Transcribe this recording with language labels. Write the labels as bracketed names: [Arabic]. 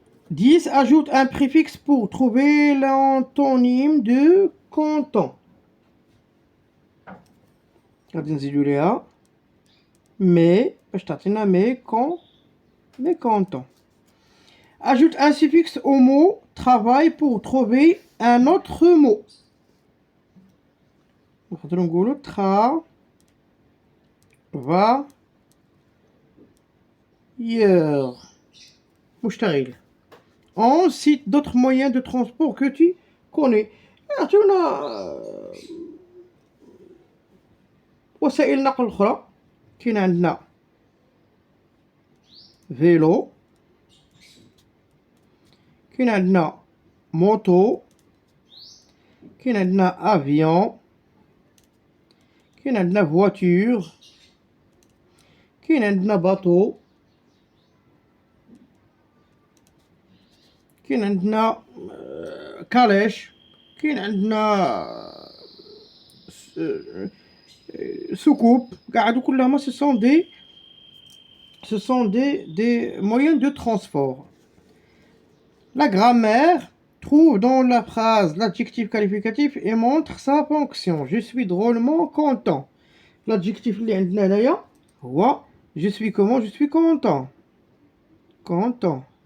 [French] Dix. Ajoute un préfixe pour trouver l'antonyme de content. [Arabic] غادي نزيدو ليها mais باش تعطينا mécontent. [French] Ajoute un suffixe au mot travail pour trouver un autre mot. [Arabic] نقدروا نقولوا travailleur مشتغل. [French] On cite d'autres moyens de transport que tu connais. [Arabic] عطيونا وسائل نقل أخرى. كاين عندنا فيلو، كاين عندنا موتو، كاين عندنا افيون، كاين عندنا فواتور، كاين عندنا باطو، كاين عندنا كاليش، كاين عندنا سكوب. كاع هادو كلهم [French] ce sont des moyens de transport. La grammaire trouve dans la phrase l'adjectif qualificatif et montre sa fonction. Je suis drôlement content. L'adjectif [Arabic] اللي عندنا هنايا هو [French] je suis comment? Je suis content. Content.